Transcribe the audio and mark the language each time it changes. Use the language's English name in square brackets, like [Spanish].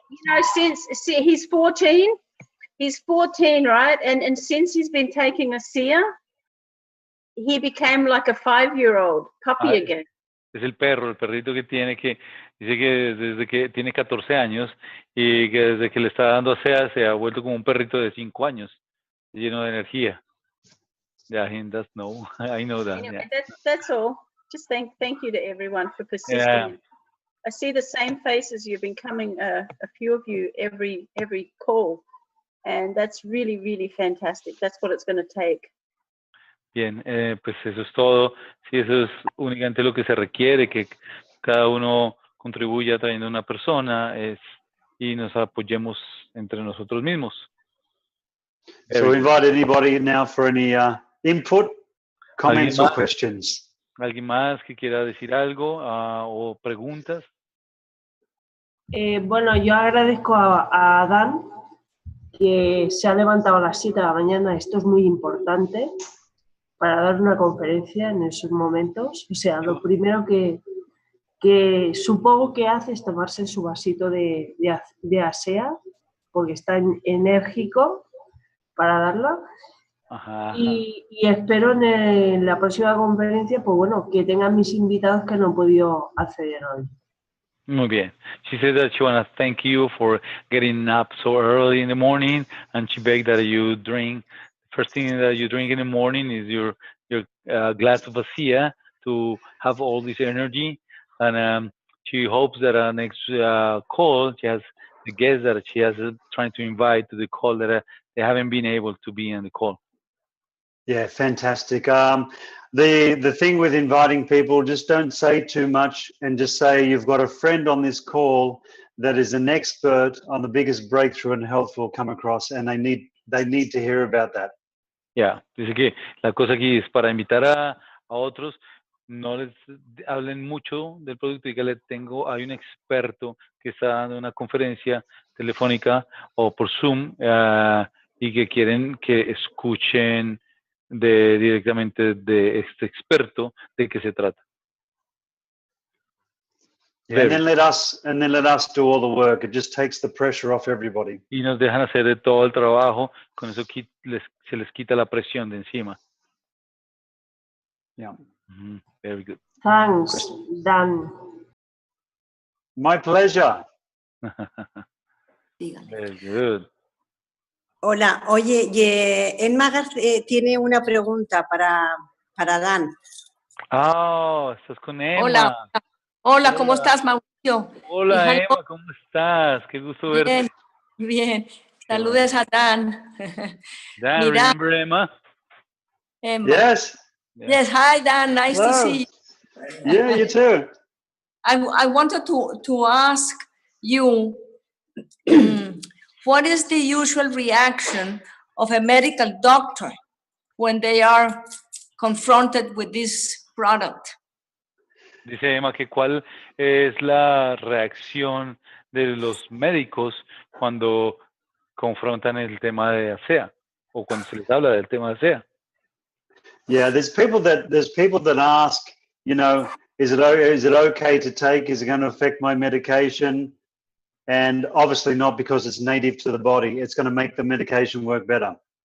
[English] You know, since he's 14, right? And since he's been taking ASEA, he became like a 5-year-old puppy again. [Spanish] Es el perrito que tiene, que dice que desde que tiene 14 años y que desde que le está dando ASEA se ha vuelto como un perrito de 5 años, lleno de energía. [English] Yeah, he does know. I know that. Anyway, yeah. that's all. Just thank you to everyone for persisting. Yeah. I see the same faces. You've been coming, a few of you every call, and that's really, really fantastic. That's what it's going to take. [Spanish] Bien, pues eso es todo. Sí, eso es únicamente lo que se requiere, que cada uno contribuya trayendo una persona y nos apoyemos entre nosotros mismos. [English] So we invite anybody now for any input, comments or questions. [Spanish] ¿Alguien más que quiera decir algo o preguntas? Bueno, yo agradezco a Dan que se ha levantado a las 7 de la mañana. Esto es muy importante para dar una conferencia en esos momentos. O sea, lo primero que supongo que hace es tomarse su vasito de ASEA, porque está enérgico para darla. Ajá. Y espero en la próxima conferencia, pues bueno, que tengan mis invitados que no han podido acceder hoy. Muy bien. [English] She said that she wants to thank you for getting up so early in the morning, and she begged that you drink. First thing that you drink in the morning is your glass of ASEA to have all this energy, and she hopes that our next call, she has the guests that she has trying to invite to the call that they haven't been able to be on the call. Yeah, fantastic. The thing with inviting people, just don't say too much and just say you've got a friend on this call that is an expert on the biggest breakthrough in health we'll come across, and they need they need to hear about that. [Spanish] Ya, dice que la cosa aquí es para invitar a otros, no les hablen mucho del producto, dígale, hay un experto que está dando una conferencia telefónica o por Zoom y que quieren que escuchen directamente de este experto de qué se trata. [English] Yeah, and then let us do all the work. It just takes the pressure off everybody. [Spanish] Y nos dejan hacer de todo el trabajo, con eso se les quita la presión de encima. [English] Yeah. Very good. Thanks, Dan. My pleasure. Very good. [Spanish] Hola, oye, Emma tiene una pregunta para Dan. Ah, estás con Emma. Hola. Hola, ¿cómo estás, Mauricio? Hola, Emma, ¿cómo estás? Qué gusto verte. Bien. Saludes a Dan. [English] Dan, remember Emma? Emma. Yes. Yes, hi, Dan. Nice to see you. Yeah, you too. I wanted to ask you, what is the usual reaction of a medical doctor when they are confronted with this product? [Spanish] Dice Emma que cuál es la reacción de los médicos cuando confrontan el tema de ASEA o cuando se les habla del tema de ASEA. [English] Yeah, there's people that ask, you know, is it okay to take? Is it going to affect my medication? And obviously not, because it's native to the body. It's going to make the medication work better.